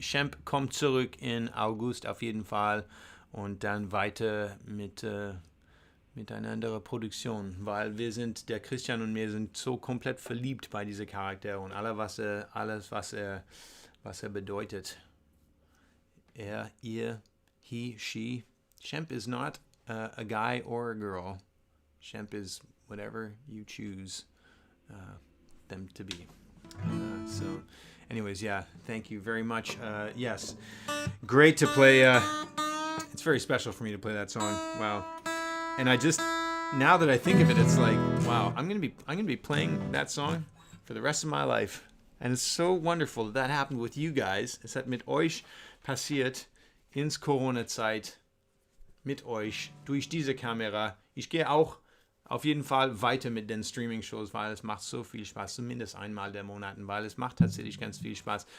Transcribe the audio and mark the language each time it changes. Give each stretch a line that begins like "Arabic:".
German: Shemp kommt zurück in August auf jeden Fall und dann weiter mit eine andere Produktion, weil wir sind, der Christian und mir sind so komplett verliebt bei diesem Charakter und alles, was er bedeutet. Er, ihr,
English: he, she. Shemp is not a guy or a girl. Shemp is whatever you choose them to be. So, anyways, yeah, thank you very much. Yes, great to play. It's very special for me to play that song. Wow. And I just, now that I think of it, it's like, wow, I'm gonna be playing that song for the rest of my life. And it's so wonderful that happened with you guys.
German: Es hat mit euch passiert ins Corona-Zeit, mit euch, durch diese Kamera. Ich gehe auch auf jeden Fall weiter mit den Streaming-Shows, weil es macht so viel Spaß, zumindest einmal der Monat, weil es macht tatsächlich ganz viel Spaß.